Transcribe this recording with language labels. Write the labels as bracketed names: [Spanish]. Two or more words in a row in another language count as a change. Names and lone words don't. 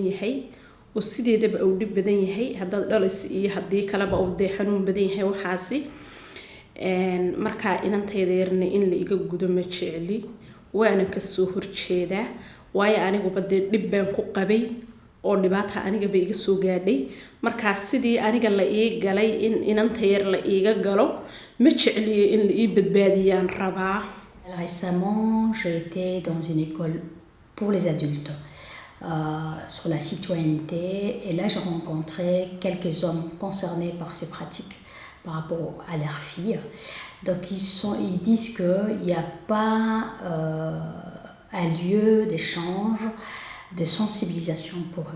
[Somali] yahay oo sideedaba uu dhib badan yahay haddaad dhalayso iyo haddii kaleba uu dee xanuun badan yahay waxaasi markaa inantayda yarna in la iga gudo ma jecli waana kasoo horjeedaa waayo aniguba dee dhib baan ku qabay oo dhibaata aniga ba iga soo gaadhay markaa sidii aniga la ii galay in inanta yar la iiga galo ma jecliyo in la ii badbaadiyaan rabaa. [French] Récemment, j'ai été dans une école pour les adultes sur la citoyenneté et là j'ai rencontré quelques hommes concernés par ces pratiques par rapport à leurs filles. Donc ils disent qu'il n'y a pas un lieu d'échange, de sensibilisation pour eux.